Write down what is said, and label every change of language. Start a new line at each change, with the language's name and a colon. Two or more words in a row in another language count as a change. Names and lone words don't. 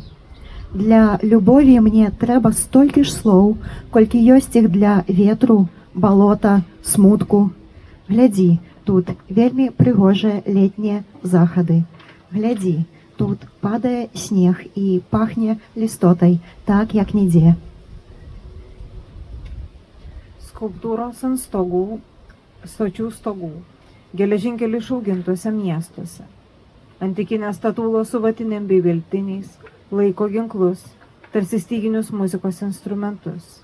Belarusian: Для любові мне трэба столькі ж слоў, колькі ёсць іх для ветру, балота, смутку. Глядзі, тут вельмі прыгожыя летнія захады. Глядзі, тут падае снег і пахне лістотай, так як нідзе.
Lithuanian: Skulptūros ant stogų, stočių stogų, geležinkelių išaugintuose miestuose. Antikinės statulos su vatinėm bei veltiniais, laiko ginklus, tarsi styginius muzikos instrumentus.